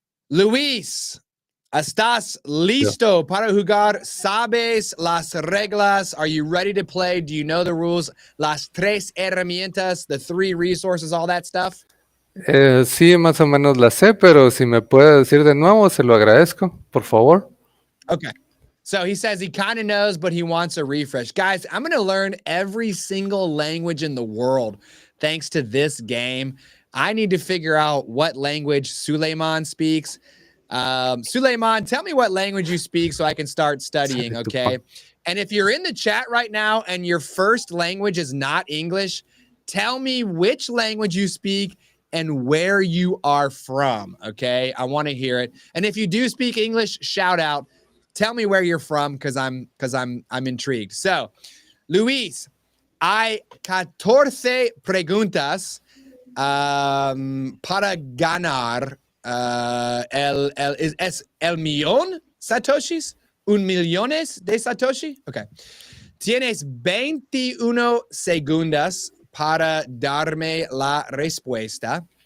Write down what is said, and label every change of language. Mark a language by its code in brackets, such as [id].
[es] Luis, ¿estás listo para jugar? ¿Sabes las reglas? [en] Are you ready to play? Do you know the rules? [es] Las tres herramientas, [en] the 3 resources, all that stuff? [es] Sí, más o menos la sé, pero si me puede decir de nuevo, se lo agradezco, por favor. Okay. [en] So he says he kind of knows, but he wants a refresh. Guys, I'm going to learn every single language in the world thanks to this game. I need to figure out what language Suleiman speaks. Suleiman, tell me what language you speak so I can start studying, okay? And if you're in the chat right now and your first language is not English, tell me which language you speak and where you are from, okay? I want to hear it. And if you do speak English, shout out. Tell me where you're from because I'm intrigued. [es] So, Luis, hay 14 preguntas para ganar es el millón satoshis, un millones de satoshi. Okay. Tienes 21 segundos para darme la respuesta.